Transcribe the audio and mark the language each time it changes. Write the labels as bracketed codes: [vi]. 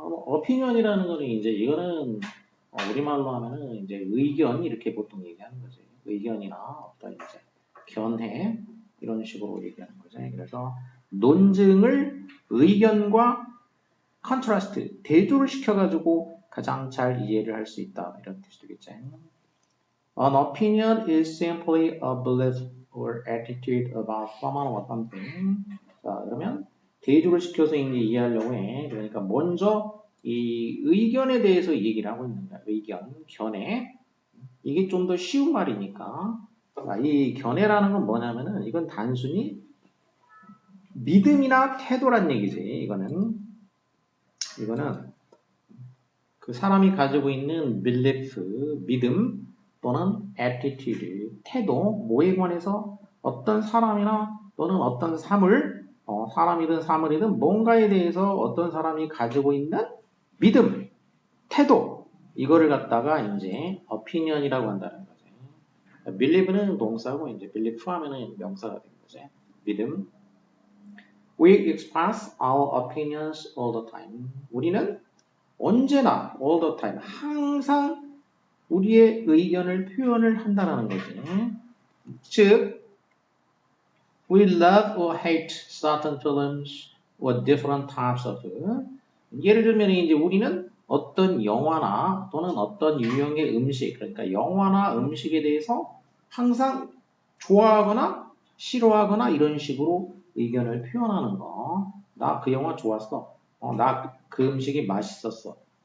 [ko] opinion이라는 거는 이제 이거는 우리말로 하면은 이제 의견 이렇게 보통 얘기하는 거지. 의견이나 어떤 이제 견해 이런 식으로 얘기하는 거죠. 그래서 논증을 의견과 컨트라스트 대조를 시켜가지고 가장 잘 이해를 할 수 있다 이런 뜻이 되겠죠. [en] An opinion is simply a belief or attitude about someone or something. [ko] 자, 그러면 대조를 시켜서 이제 이해하려고 해. 그러니까 먼저 이 의견에 대해서 얘기를 하고 있는 거야. 의견, 견해. 이게 좀 더 쉬운 말이니까. 자, 이 견해라는 건 뭐냐면은 이건 단순히 믿음이나 태도란 얘기지. 이거는 그 사람이 가지고 있는 belief, 믿음 또는 attitude, 태도, 뭐에 관해서 어떤 사람이나 또는 어떤 사람이든 사물이든 뭔가에 대해서 어떤 사람이 가지고 있는 믿음, 태도, 이거를 갖다가 이제 opinion이라고 한다는 거죠. believe는 동사고 이제 believe 하면은 명사가 되는 거죠. 믿음. [en] We express our opinions all the time. [ko] 우리는 언제나 [en] all the time, [ko] 항상 우리의 의견을 표현을 한다는 거지. 즉, [en] we love or hate certain films or different types of food. [ko] 예를 들면 이제 우리는 어떤 영화나 또는 어떤 유형의 음식, 그러니까 영화나 음식에 대해서 항상 좋아하거나 싫어하거나 이런 식으로 의견을 표현하는 거. 나 그 영화 좋았어. 나 그 음식이 맛있었어.